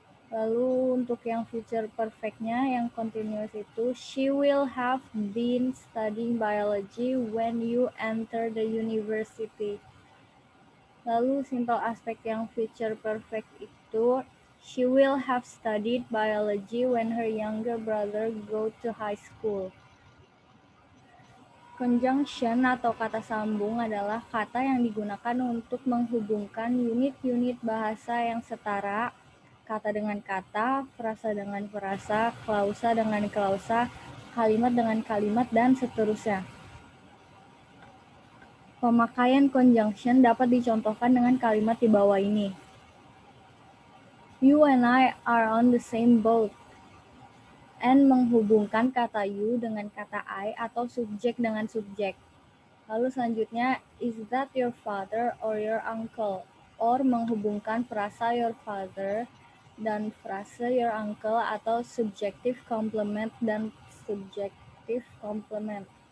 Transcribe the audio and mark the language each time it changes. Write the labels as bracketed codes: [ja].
[id] Lalu untuk yang future perfect-nya yang continuous itu [en] she will have been studying biology when you enter the university. [id] Lalu simple aspect yang future perfect itu [en] she will have studied biology when her younger brother go to high school. [id] Conjunction atau kata sambung adalah kata yang digunakan untuk menghubungkan unit-unit bahasa yang setara, kata dengan kata, frasa dengan frasa, klausa dengan klausa, kalimat dengan kalimat, dan seterusnya. Pemakaian conjunction dapat dicontohkan dengan kalimat di bawah ini. [en] You and I are on the same boat. [id] And menghubungkan kata you dengan kata I atau subjek dengan subjek. Lalu selanjutnya, [en] is that your father or your uncle? [id] Or menghubungkan frasa your father dan frasa your uncle atau subjective complement dan subjective complement.